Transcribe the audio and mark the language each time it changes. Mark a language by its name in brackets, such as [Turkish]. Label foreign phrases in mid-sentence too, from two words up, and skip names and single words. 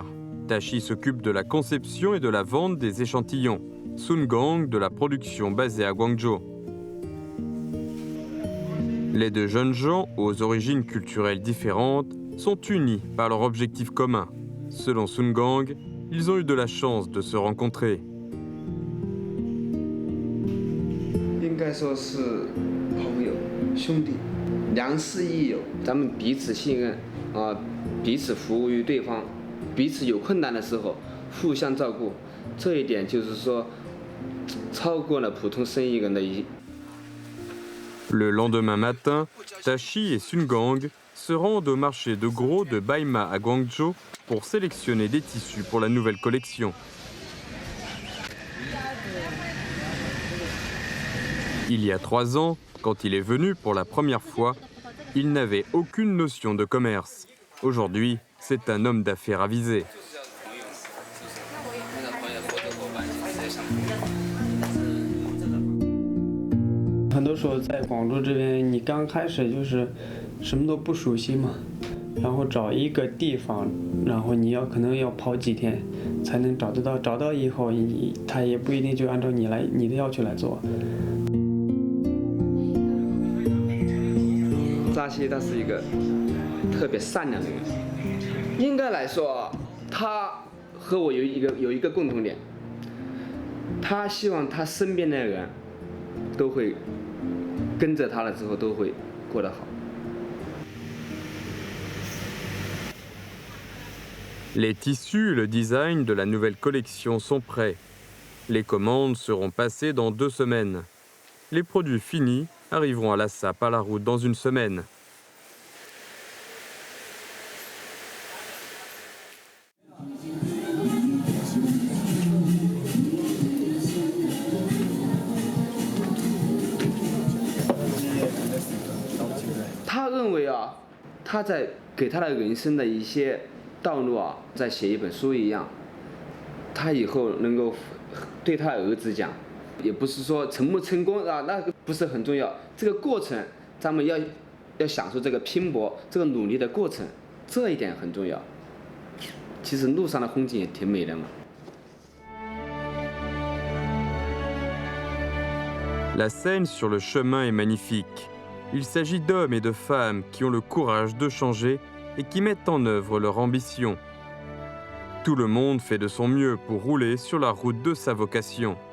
[French] Tashi s'occupe de la conception et de la vente des échantillons, Sun Gang de la production basée à Guangzhou. Les 2 jeunes gens, aux origines culturelles différentes, sont unis par leur objectif commun. Selon Sun Gang, ils ont eu de la chance de se rencontrer. [Chinese] 应该说是朋友、兄弟，良师益友，咱们彼此信任彼此服务于对方，彼此有困难的时候互相照顾，这一点就是说超过了普通生意人的 [French] Le lendemain matin, Tashi et Sun Gang se rendent au marché de gros de Baima à Guangzhou pour sélectionner des tissus pour la nouvelle collection. Il y a 3 ans, quand il est venu pour la première fois, il n'avait aucune notion de commerce. Aujourd'hui, c'est un homme d'affaires avisé. [Chinese] 很多时候在广州这边，你刚开始就是什么都不熟悉嘛，然后找一个地方，然后你可能要跑几天才能找得到，找到以后他也不一定就按照你的要求来做。扎西他是一个特别善良的人，应该来说，他和我有一个共同点，他希望他身边的人都会跟着他了之后都会过得好。 [French] Les tissus et le design de la nouvelle collection sont prêts. Les commandes seront passées dans 2 semaines. Les produits finis arriveront à Lhasa par la route dans 1 semaine. [Chinese] 他认为他在给他的人生的一些道路在写一本书一样，他以后能够对他儿子讲，也不是说成不成功那个不是很重要，这个过程咱们要享受这个拼搏、这个努力的过程，这一点很重要。其实路上的风景也挺美的嘛。 [French] La scène sur le chemin est magnifique. Il s'agit d'hommes et de femmes qui ont le courage de changer et qui mettent en œuvre leur ambition. Tout le monde fait de son mieux pour rouler sur la route de sa vocation.